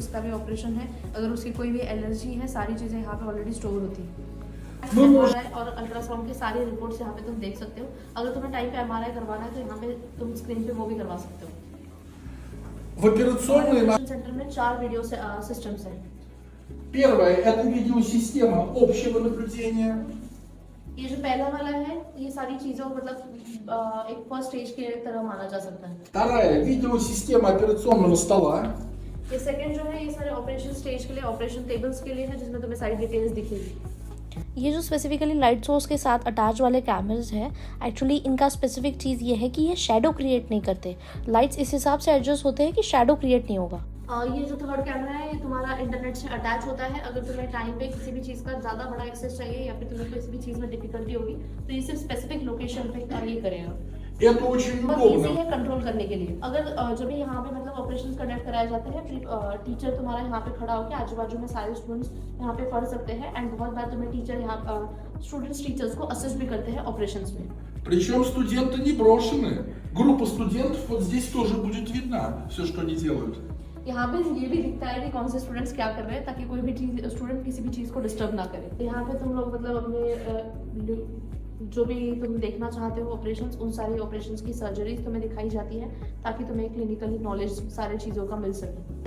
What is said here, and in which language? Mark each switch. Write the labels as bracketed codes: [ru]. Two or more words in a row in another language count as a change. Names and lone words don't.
[hi] जिसका भी ऑपरेशन है, अगर उसकी कोई भी एलर्जी है, सारी चीज़ें यहाँ पे [en] already store [hi] होती है। और अल्ट्रासाउंड के सारे रिपोर्ट्स यहाँ पे तुम देख सकते हो। अगर तुम्हें टाइम पे एमआरआई करवाना है तो यहाँ पे तुम स्क्रीन पे वो भी करवा सकते हो। [ru] В операционной [hi] सेंटर में 4 [en] video systems [hi] हैं। [ru] Первое – это видеосистема общего наблюдения. [hi] ये जो पहला वाला है, ये सारी चीजों मतलब एक [en] first stage [hi] के तरह माना जा सकता है। [ru] Вторая – видеосистема операционного стола. [hi] ये सेकंड जो है, ये सारे [en] operation stage [hi] के लिए, [en] operation tables [hi] के लिए है जिसमें तुम्हें सारी डिटेल्स दिखेगी। ये जो [en] specifically light source [hi] के साथ अटैच वाले कैमरास हैं, एक्चुअली इनका स्पेसिफिक चीज़ ये है कि ये [en] shadow create [hi] नहीं करते। लाइट्स इस हिसाब से एडजस्ट होते हैं कि [en] shadow create [hi] नहीं होगा। ये जो [en] third camera [hi] है, ये तुम्हारा इंटरनेट से अटैच होता है। अगर तुम्हें टाइम पे किसी भी चीज़ का ज़्यादा बड़ा एक्सेस चाहिए या फिर तुम्हें किसी भी चीज़ में डिफिकल्टी होगी तो ये सिर्फ [en] specific location [hi] पे ये करेगा। [ru] Это очень [hi] बहुत ईजी [ru] удобно. [hi] है कंट्रोल करने के लिए। अगर जब भी यहाँ पे मतलब [en] operations conduct [hi] कराए जाते हैं, टीचर तुम्हारा यहाँ पे खड़ा होकर आजू बाजू में सारे स्टूडेंट्स यहाँ पे पढ़ सकते हैं, एंड बहुत बार तुम्हें टीचर यहाँ [en] students teachers [hi] को असिस्ट भी करते हैं ऑपरेशंस में। [ru] Причем студенты не брошены. Группа студентов вот здесь тоже будет видна, все, что они делают. [hi] यहाँ पे ये भी दिखता है कि कौन से स्टूडेंट्स क्या कर रहे हैं, ताकि कोई भी चीज स्टूडेंट किसी भी चीज़ को डिस्टर्ब ना करे। यहाँ पे तुम लोग मतलब अपने जो भी तुम देखना चाहते हो ऑपरेशंस, उन सारी ऑपरेशंस की सर्जरीज तुम्हें दिखाई जाती है, ताकि तुम्हें [en] clinically knowledge [hi] सारे चीज़ों का मिल सके।